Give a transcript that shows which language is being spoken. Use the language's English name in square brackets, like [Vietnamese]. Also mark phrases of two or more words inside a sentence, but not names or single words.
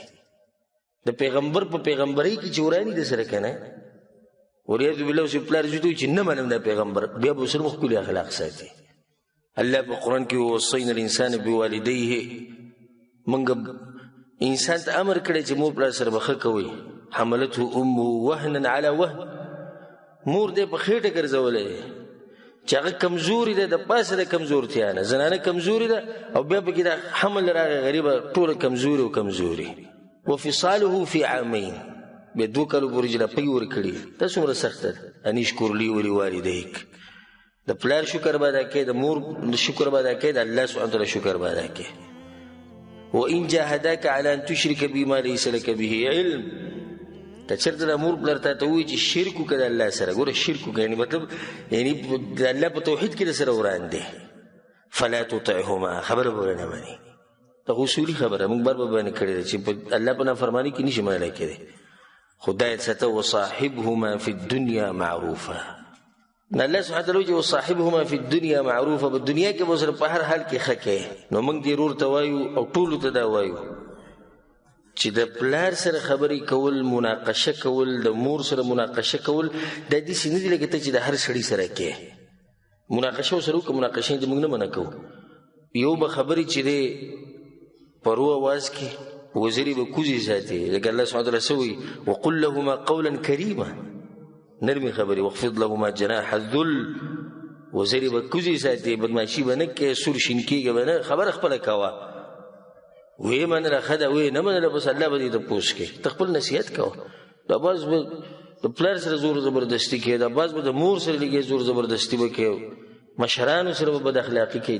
[Pashto] د پیغمبر په پیغمبرۍ کې چې وراني د سره که نه، [Arabic] وریاض بالله [Pashto] اوس پلار زوی ته وایي چې نه منم دا پیغمبر، بیا به ورسره ښکلي اخلاق ساتي. الله په قرآن کې [Arabic] ووصینا الانسان بوالدیه [Pashto] موږ انسان ته امر کړی چې مور پلار سره به ښه کوئ. [Arabic] حملته امه وهنا على وهن [Pashto] مور دې په خېټه ګرځولی چې هغه کمزوري ده د پاسه د کمزورتیا نه زنانه کمزوري ده او بیا پکې دا حمل راغی غریبه ټوله کمزوري او کمزوري. [Arabic] وفصاله في عامين [Pashto] بیا 2 کالو پورې چې پګې ورکړي دا څومره سخته ده. [Arabic] ان اشکر لي ولوالديك [Pashto] د پلار شکر به ادا کړې د مور شکر به ادا کړې د [Arabic] الله سبحانه وتعالی [Pashto] شکر به ادا کړې. [Arabic] وان جاهداك على ان تشرك بما ليس لك به علم [Pashto] ته چېرته د مور پلار ته وایي چې شرک وکړه د الله سره. ګوره شرک وکړه یعنې مطلب یعنې د الله په توحید کې د سره وران دی. [Arabic] فلا تطعهما [Pashto] خبره به نه مني دا اصولي خبره موږ بار به بیان کړې ده چې په الله په نافرماني کې نشي منلی کېدی. خدای ساته [Arabic] وصاحبهما في الدنيا معروفا الله سبحانه وتعالی وصاحبهما في الدنيا معروفا [Pashto] په دنیا کې به سره په هر حال کې ښه کوې. نو موږ دې ورور ته وایو او ټولو ته دا وایو چې د پلار سره خبرې کول مناقشه کول د مور سره مناقشه کول دا داسې نه دي لکه ته چې د هر سړي سره کې مناقشه ورسره وکړه. مناقشه دې موږ نه منع کوو. یو به خبرې چې دی په رو اواز کې وزرې به کوزې ساتي لکه [Arabic] الله سبحانه وتعالی [Pashto] څه وایي [Arabic] وقل لهما قولا کریما [Pashto] نرمې خبرې [Arabic] واخفض لهما جناح الذل [Pashto] وزرې به کوزې ساتي بدماشي به نه کوې سور شین کېږه به نه خبره خپله کوه. وی منله ښه ده وی نه منله بس الله به دې ته پوس کړي. ته خپل نصیحت کوه. دا باز به د پلار سره زور زبردستي کوي دا باز به د مور سره لږې زور زبردستي به کوي مشرانو سره به بد اخلاقي کوي.